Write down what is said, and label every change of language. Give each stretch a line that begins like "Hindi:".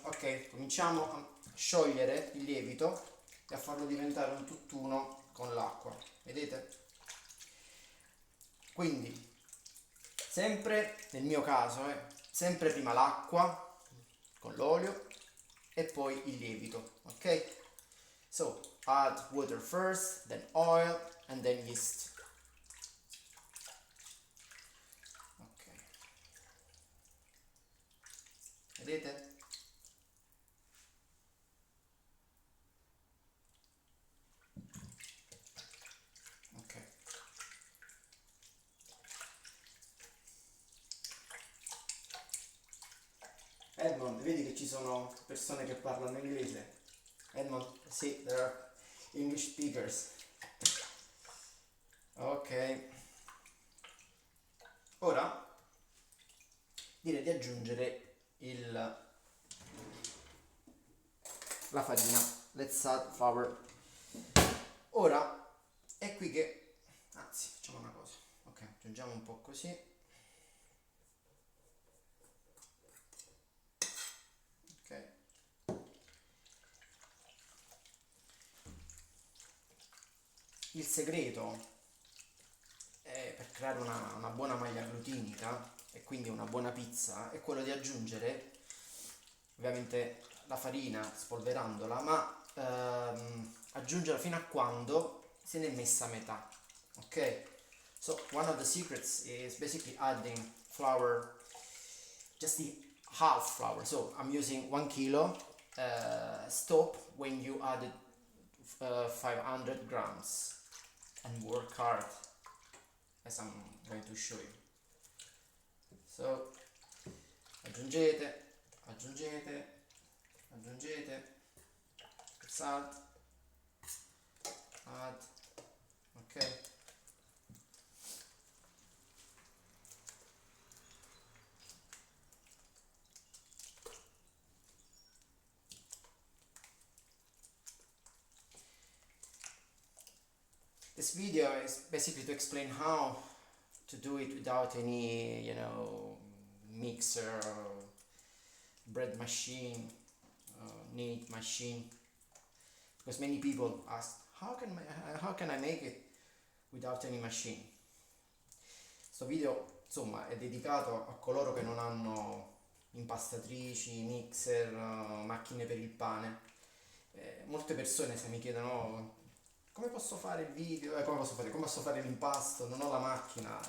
Italian: Ok, cominciamo a sciogliere il lievito e a farlo diventare un tutt'uno con l'acqua. Vedete? Quindi, sempre nel mio caso, sempre prima l'acqua con l'olio e poi il lievito, ok?
English: So, add water first, then oil, and then yeast. Ok.
Italian: Vedete? Ok. Edmond, vedi che ci sono persone che parlano inglese?
English: Edmond, sì, there are English speakers.
Italian: Ok, ora direi di aggiungere la farina.
English: Let's add flour.
Italian: Ora è qui che, anzi, facciamo una cosa. Ok, aggiungiamo un po' così. Ok. Il segreto per creare una buona maglia glutinica e quindi una buona pizza è quello di aggiungere ovviamente la farina spolverandola, ma aggiungerla fino a quando se ne è messa a metà.
English: Ok, so one of the secrets is basically adding flour, just the half flour. So I'm using 1 kilo. Stop when you added 500 grams and work hard as I'm going to show you.
Italian: So aggiungete, aggiungete, aggiungete,
English: salt, add,
Italian: ok.
English: This video is basically to explain how to do it without any, mixer, bread machine, knead machine. Because many people ask, how can I make it without any machine?
Italian: Questo video, insomma, è dedicato a coloro che non hanno impastatrici, mixer, macchine per il pane. Molte persone se mi chiedono come posso fare il video, come posso fare l'impasto, non ho la macchina.